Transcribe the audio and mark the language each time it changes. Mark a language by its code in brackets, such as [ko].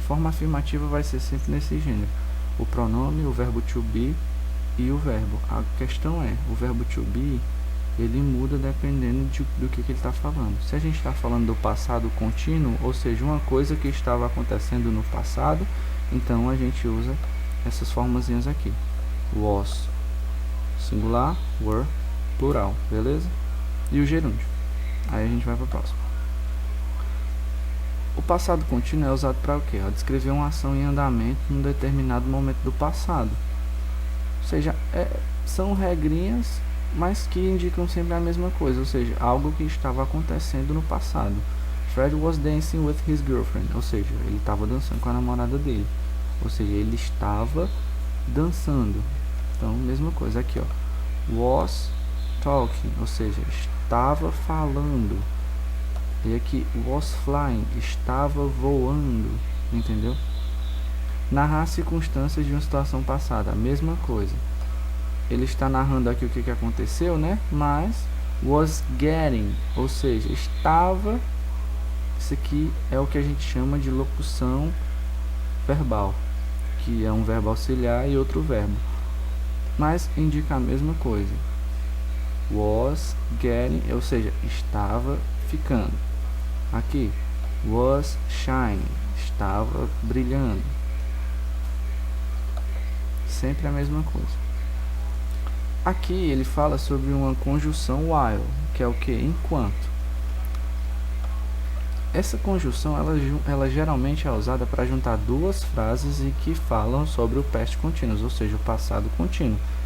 [pt] Forma afirmativa vai ser sempre nesse gênero. O pronome, o verbo to be e o verbo. A questão é, o verbo to be, ele muda dependendo do que ele está falando. Se a gente está falando do passado contínuo, ou seja, uma coisa que estava acontecendo no passado, então a gente usa essas formazinhas aqui. Was, singular, were, plural, beleza? E o gerúndio. Aí a gente vai para o próximo. O passado contínuo é usado para o quê? Descrever uma ação em andamento num determinado momento do passado. Ou seja, são regrinhas, mas que indicam sempre a mesma coisa, ou seja, algo que estava acontecendo no passado. [en] Fred was dancing with his girlfriend, [pt] ou seja, ele estava dançando com a namorada dele. Ou seja, ele estava dançando. Então, mesma coisa aqui, ó. [en] Was talking, [pt] ou seja, estava falando. E aqui, [en] was flying, [pt] estava voando, entendeu? Narrar circunstâncias de uma situação passada, a mesma coisa. Ele está narrando aqui o que aconteceu, né? Mas [en] was getting, [pt] ou seja, estava. Isso aqui é o que a gente chama de locução verbal, que é um verbo auxiliar e outro verbo, mas indica a mesma coisa. [en] Was getting, [pt] ou seja, estava ficando. Aqui, [en] was shining, [pt] estava brilhando. Sempre a mesma coisa. Aqui ele fala sobre uma conjunção while, que é o que? Enquanto. Essa conjunção ela geralmente é usada para juntar duas frases e que falam sobre o past continuous, ou seja, o passado contínuo.